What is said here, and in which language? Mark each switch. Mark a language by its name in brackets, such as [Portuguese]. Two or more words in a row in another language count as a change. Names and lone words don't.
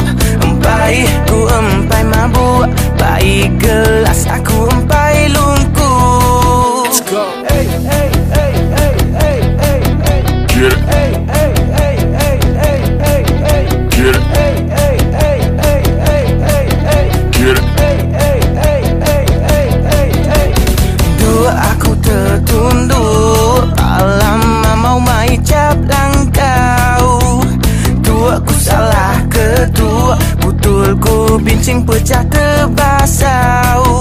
[Iban] Empai mabuk baik gelas aku empai lungkup. [English] Let's go. Hey hey hey hey hey hey hey. Get it. Hey hey hey hey hey hey hey. Get it. Hey hey hey hey hey hey hey. Get it. Hey hey hey hey [Iban] hey hey hey. Dua aku tertunduk lama mau mai cap langkau. Tua ku salah ketua, butul ku bincing pecah terbasau.